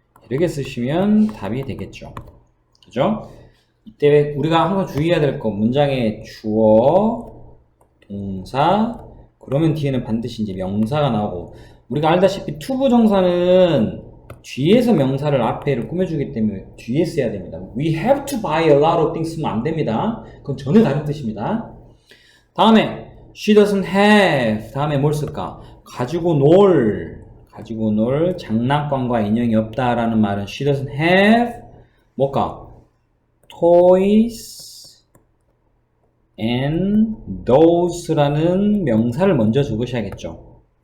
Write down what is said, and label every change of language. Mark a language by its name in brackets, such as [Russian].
[Korean] 이렇게 쓰시면 답이 되겠죠. 그죠? 이때 우리가 항상 주의해야 될 거 문장의 주어, 동사, 그러면 뒤에는 반드시 이제 명사가 나오고 우리가 알다시피 투부정사는 뒤에서 명사를 앞에를 꾸며주기 때문에 뒤에 써야 됩니다. [English] We have to buy a lot of things [Korean] 쓰면 안 됩니다. 그건 전혀 다른 뜻입니다. 다음에 [English] she doesn't have [Korean] 다음에 뭘 쓸까? 가지고 놀 장난감과 인형이 없다라는 말은 [English] she doesn't have [Korean] 뭘까? toys and thos라는 명사를 먼저 적으셔야겠죠.